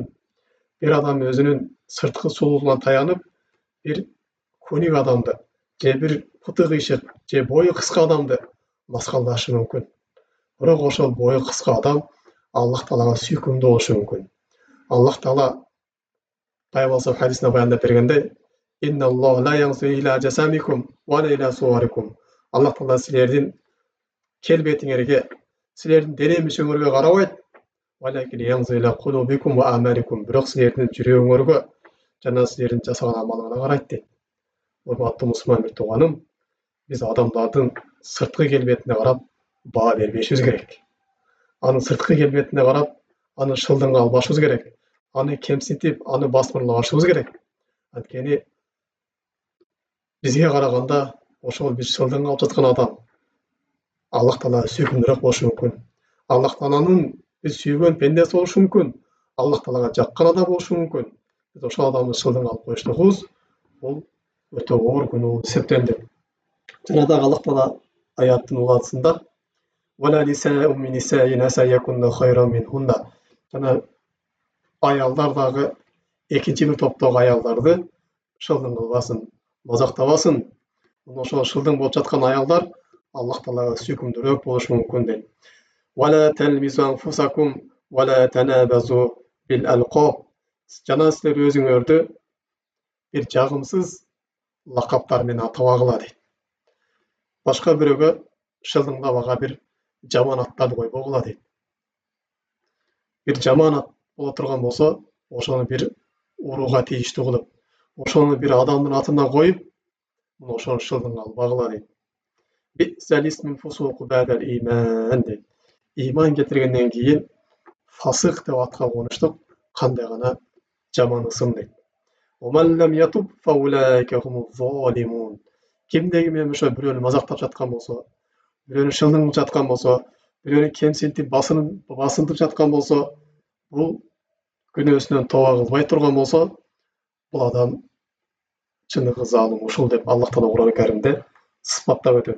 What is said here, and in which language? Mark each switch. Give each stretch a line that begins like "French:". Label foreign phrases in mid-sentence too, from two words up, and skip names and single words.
Kyrgyz: Bir адам өзүнүн сырткы сулуулугуна таянып, бир көнүк адамды, же бир пыты кыйшык, же бою кыска адамды маскалдашы мүмкүн. Бирок ошол бою кыска адам Аллах Таалага сүйкүмдүү болушу мүмкүн. Аллах Таала пайгамбар хадисинде баяндап бергендей,
Arabic: «إن الله لا ينظر إلى أجسامكم ولا إلى صوركم».
Kyrgyz: Аллах Таала силердин келбетиңерге, силердин дене мүчөңөргө карабайт,
Arabic: «ولكن ينظر إلى قلوبكم وأعمالكم».
Kyrgyz: Бирок силердин жүрөгүңөргө жана силердин жасаган амалыңарга карайт дейт. Урматтуу мусулман бир тууганым, биз адамдардын сырткы келбетине карап баа бербешибиз керек. Анын сырткы келбетине карап, аны шылдыңга албашыбыз керек. Аны кемсинтип, аны басмырлабашыбыз керек. Анткени бизге караганда ошол бир шылдыңга алып жаткан адам Аллах Таала сүйкүмдүүрөөк болушу мүмкүн. Аллах Тааланын биз сүйгөн пендеси болушу мүмкүн. Аллах Таалага жаккан адам болушу мүмкүн. Биз ошол адамды шылдыңга алып коюштугубуз бул өтө оор күнөө эсептелди. Жана дагы Аллах Таала аяттын улаатысында
Arabic: «ولا نساء من نساء عسى يكن خيرا منهن».
Kyrgyz: Жана аялдар дагы экинчи бир топтогу аялдарды шылдың кылбасын, мазактабасын. Ошол шылдың болуп жаткан аялдар Аллах Таалага сүйкүмдүүрөөк болушу мүмкүн дейт.
Arabic: «ولا تلمزوا أنفسكم ولا تنابزوا بالألقاب».
Kyrgyz: Жана силер өзүңөрдү бир жагымсыз лакаптар менен атабагыла дейт. Башка бирөөгө шылдыңдабага бир жаман аттарды койбогула дейт. Бир жаман ат боло турган болсо, ошону бир урууга тийиштүү кылып, ошону бир адамдын атына коюп, ошону шылдыңга албагыла дейт.
Arabic: بئس الاسم الفسوق بعد الإيمان
Kyrgyz: дейт. Иман кетиргенден кийин фасык деп атка конуштук кандай гана жаман ысым дейт.
Arabic: ومن لم يتب فأولئك هم الظالمون.
Kyrgyz: Кимдеги менен ошо бирөөнү мазактап жаткан болсо, бирөөнү шылдың жаткан болсо, бирөөнү кемсинтип басынтып жаткан болсо, бул күнөөсүнөн тооба кылбай турган болсо, бул адам чыныгы залым ушул деп Аллах Таала Кур'ан-ы Каримде сыпаттап өтөт.